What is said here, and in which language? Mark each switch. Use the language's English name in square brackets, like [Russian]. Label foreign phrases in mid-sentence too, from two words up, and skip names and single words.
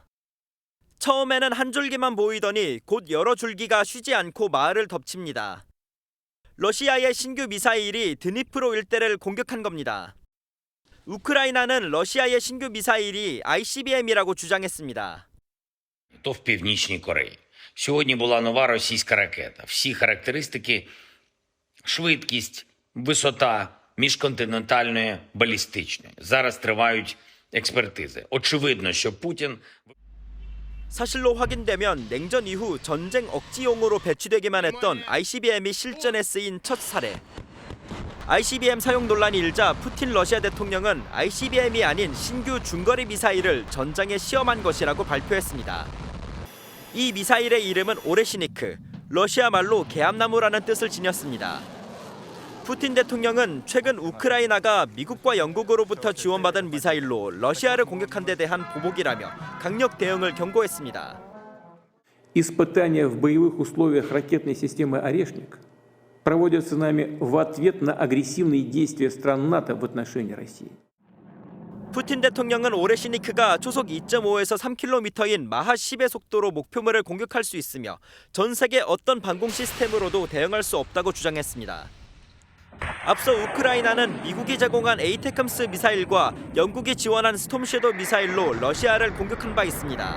[Korean] 처음에는 한 줄기만 보이더니 곧 여러 줄기가 쉬지 않고 마을을 덮칩니다. 러시아의 신규 미사일이 드니프로 일대를 공격한 겁니다. 우크라이나는 러시아의 신규 미사일이 ICBM이라고 주장했습니다. [Ukrainian] То в Північній Кореї. Сьогодні була нова російська ракета. Всі характеристики, швидкість, висота міжконтинентальної балістичної. Зараз тривають експертизи. Очевидно, що Путін... [Korean] 사실로 확인되면 냉전 이후 전쟁 억지용으로 배치되기만 했던 ICBM이 실전에 쓰인 첫 사례. ICBM 사용 논란이 일자 푸틴 러시아 대통령은 ICBM이 아닌 신규 중거리 미사일을 전장에 시험한 것이라고 발표했습니다. 이 미사일의 이름은 오레시니크, 러시아 말로 개암나무라는 뜻을 지녔습니다. 푸틴 대통령은 최근 우크라이나가 미국과 영국으로부터 지원받은 미사일로 러시아를 공격한 데 대한 보복이라며 강력 대응을 경고했습니다. [Russian] Испытания в боевых условиях ракетной системы «Орешник» проводятся нами в ответ на агрессивные действия стран НАТО в отношении России. [Korean] 푸틴 대통령은 오레시니크가 초속 2.5에서 3km인 마하 10의 속도로 목표물을 공격할 수 있으며 전 세계 어떤 방공 시스템으로도 대응할 수 없다고 주장했습니다. 앞서 우크라이나는 미국이 제공한 에이테컴스 미사일과 영국이 지원한 스톰섀도우 미사일로 러시아를 공격한 바 있습니다.